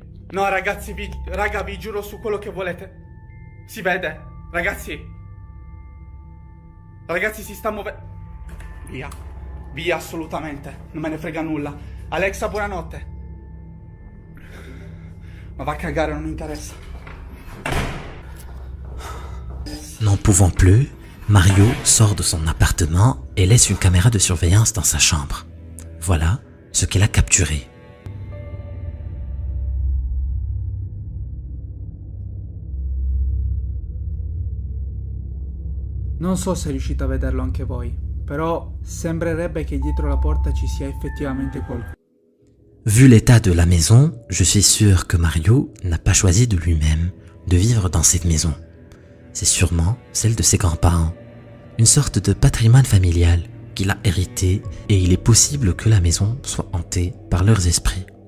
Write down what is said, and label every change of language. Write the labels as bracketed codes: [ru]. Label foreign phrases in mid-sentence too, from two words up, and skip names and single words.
[it] No, ragazzi, raga, vi giuro su quello che volete. Si vede? Ragazzi. Ragazzi, si sta muovendo. Via. Via, assolutamente. Non me ne frega nulla. Alexa, buonanotte. Ma va a cagare, non mi interessa. [fr] N'en pouvant plus, Mario sort de son appartement et laisse une caméra de surveillance dans sa chambre. Voilà ce qu'elle a capturé. [it] Non so se riuscite a vederlo anche voi, però sembrerebbe che dietro la porta ci sia effettivamente qualcuno. [fr] Vu l'état de la maison, je suis sûr que Mario n'a pas choisi de lui-même de vivre dans cette maison. C'est sûrement celle de ses grands-parents, une sorte de patrimoine familial qu'il a hérité et il est possible que la maison soit hantée par leurs esprits.